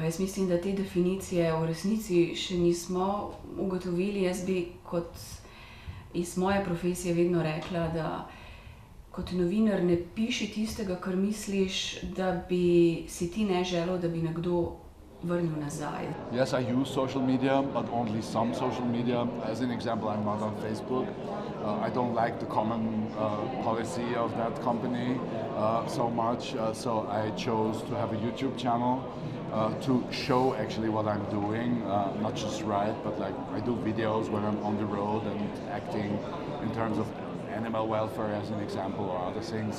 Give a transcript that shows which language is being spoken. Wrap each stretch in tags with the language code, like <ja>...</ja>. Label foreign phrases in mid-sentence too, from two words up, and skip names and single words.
<sl>Jaz mislim, da te definicije v resnici še nismo ugotovili. Jaz bi kot iz moje profesije vedno rekla, da kot novinar ne piši tistega, kar misliš, da bi si ti ne želel, da bi nekdo vrnil nazaj.</sl> <en>Yes, I use social media, but only some social media. As an example, I'm not on Facebook. I don't like the common policy of that company so much, so I chose to have a YouTube channel to show actually what I'm doing, not just write, but like I do videos when I'm on the road and acting in terms of animal welfare as an example or other things.</en>